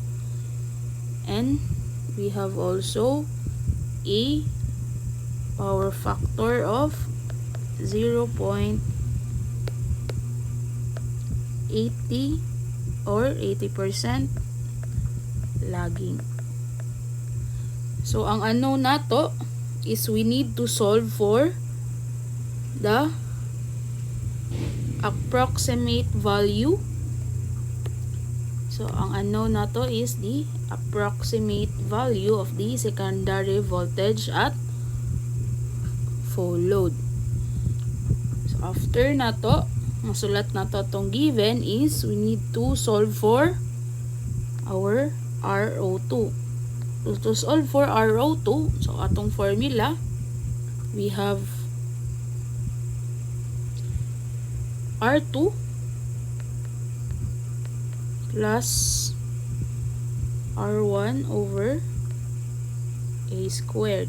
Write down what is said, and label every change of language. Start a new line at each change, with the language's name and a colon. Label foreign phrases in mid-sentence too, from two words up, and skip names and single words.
English: And we have also a power factor of 0.80 or 80% lagging. So
Cebuano: ang ano nato
English: is we need to solve for the approximate value. So ang unknown nato is the approximate value of the secondary voltage at full load. So after
Cebuano: nato, masulat nato tong
English: given is we need to solve for our RO2. So to solve for RO2, so atong formula, we have R2 plus R1 over A squared.